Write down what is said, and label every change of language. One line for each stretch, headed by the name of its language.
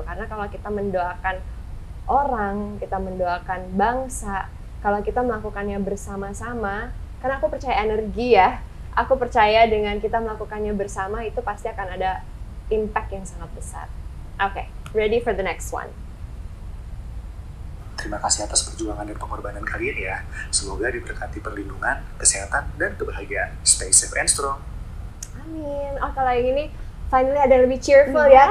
Indonesian: Karena kalau kita mendoakan orang, kita mendoakan bangsa, kalau kita melakukannya bersama-sama, karena aku percaya energi ya, aku percaya dengan kita melakukannya bersama itu pasti akan ada impact yang sangat besar.
English: Oke, ready for the next one.
Indonesian: Terima kasih atas perjuangan dan pengorbanan kalian ya. Semoga diberkati perlindungan, kesehatan, dan kebahagiaan.
English: Stay safe and strong.
Indonesian: Amin. Oh, kalau yang ini finally ada yang lebih cheerful ya.